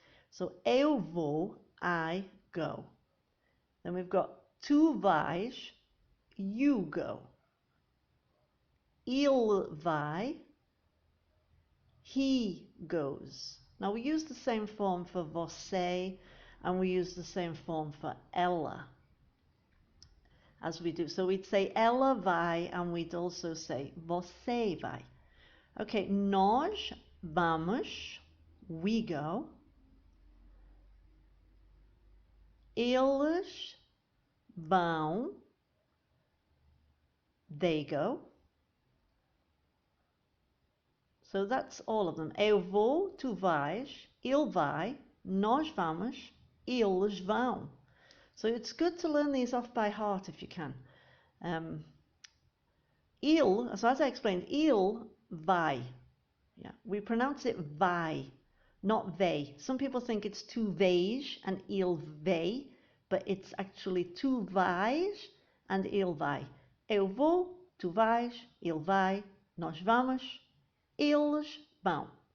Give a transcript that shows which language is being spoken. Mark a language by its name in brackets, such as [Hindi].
[English] So [Portuguese] eu vou, [English] I go. Then we've got [Portuguese] tu vais, [English] you go. [Portuguese] Ele vai, [English] he goes. Now we use the same form for você and we use the same form for ela as we do. So we'd say [Portuguese] ela vai [English] and we'd also say [Portuguese] você vai. [English] Okay, [Portuguese] nós vamos, [English] we go. [Portuguese] Eles vão, [English] they go. So that's all of them. [Portuguese] Eu vou, tu vais, ele vai, nós vamos, eles vão. [English] So it's good to learn these off by heart if you can. Il, so as I explained, [Portuguese] il vai. [English] Yeah, we pronounce it vai, not vei. Some people think it's [Portuguese] tu vais [English] and [Portuguese] il vei, [English] but it's actually tu vais and [Portuguese] il vai. Eu vou, tu vais, ele vai, nós vamos, eles vão.